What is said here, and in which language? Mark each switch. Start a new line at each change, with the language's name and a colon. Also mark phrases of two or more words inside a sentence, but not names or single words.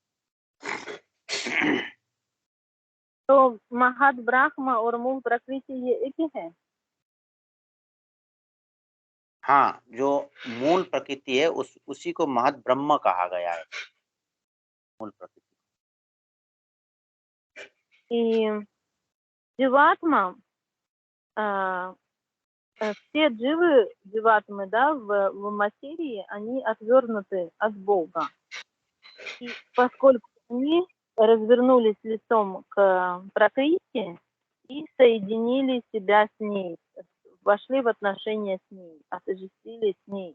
Hindi: तो महद ब्रह्म और मूल प्रकृति ये एक ही है? हाँ, जो मूल प्रकृति है उसी को महद ब्रह्म कहा गया है, मूल प्रकृति।
Russian: И जीवात्मा, все живатмы, да, в материи, они отвернуты от Бога. И поскольку они развернулись лицом к Пракрити и соединили себя с ней, вошли в отношения с ней, отождествились с ней.